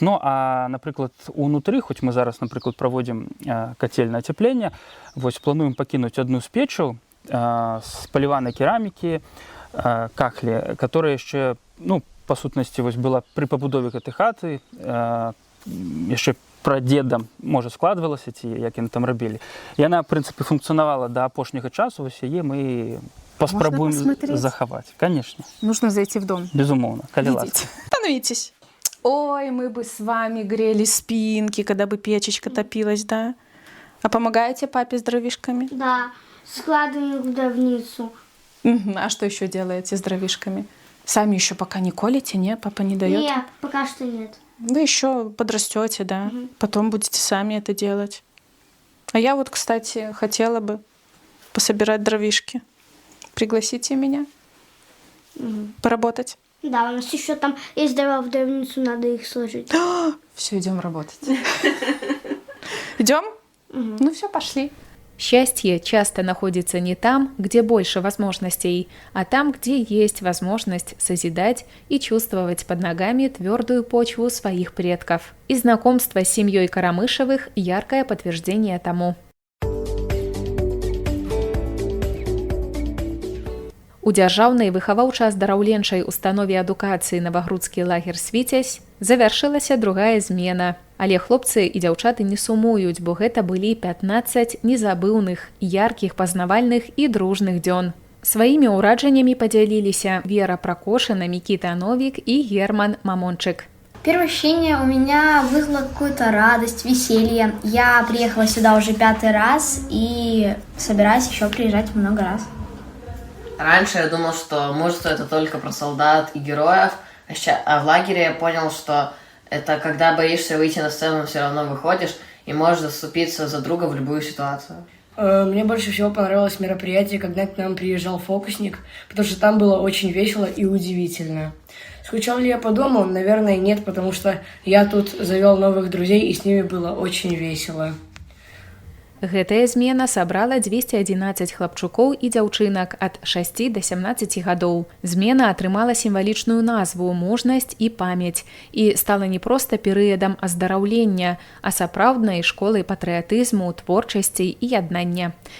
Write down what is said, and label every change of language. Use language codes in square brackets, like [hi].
[be] Ну, а, напрыклад, унутры, хоць мы зараз, напрыклад, праводзім кацельнае ацяпленне, вось плануем пакінуць адну з печаў з паліванай керамікі, кахлі, [ru] которая [be] яшчэ, ну, па сутнасці, вось была пры пабудове гэтай хаты, яшчэ прадедам, можа, складвалася, ці як яны там рабілі. Яна, в прынцыпе, функцыянавала да апошняга часу, вось яе мы паспрабуем захаваць. [ru] Конечно. Нужно зайти в дом. [be] Безумоўна, калі ласка. [ru] Становитесь. Ой, мы бы с вами грели спинки, когда бы печечка топилась, да? А помогаете папе с дровишками? Да, складываем в дровницу. А что еще делаете с дровишками? Сами еще пока не колите, не? Папа не дает? Нет, пока что нет. Вы еще подрастете, да? Потом будете сами это делать. А я вот, кстати, хотела бы пособирать дровишки. Пригласите меня поработать? Да, у нас еще там есть дрова в дровницу, надо их сложить. Все, идем работать. Идем? Ну все, пошли. Счастье часто находится не там, где больше возможностей, а там, где есть возможность созидать и чувствовать под ногами твердую почву своих предков. И знакомство с семьей Карамышевых – яркое подтверждение тому. [be] У дзяржаўнай выхаваўча-аздараўленчай установе адукацыі Навагрудскі лагер «Свіцязь» завяршылася другая змена. Але хлопцы і дзяўчаты не сумуюць, бо гэта былі 15 незабыўных, яркіх, пазнавальных і дружных дзён. Сваімі ўражаннямі падзяліліся Вера Прокошина, Микита Новик и Герман Мамончик. [ru] Первое ощущение у меня вызвало какую-то радость, веселье. Я приехала сюда уже 5-й раз и собираюсь еще приезжать много раз. Раньше я думал, что мужество — это только про солдат и героев, а в лагере я понял, что это когда боишься выйти на сцену, все равно выходишь и можешь заступиться за друга в любую ситуацию. Мне больше всего понравилось мероприятие, когда к нам приезжал фокусник, потому что там было очень весело и удивительно. Скучал ли я по дому? Наверное, нет, потому что я тут завел новых друзей, и с ними было очень весело. [be] Гэтая змена сабрала 211 хлапчукоў і дзяўчынак ад 6 да 17 гадоў. Змена атрымала сімвалічную назву «Мужнасць і памяць» і стала не проста перыядам аздараўлення, а сапраўднай школай патрыятызму, творчасці і яднання.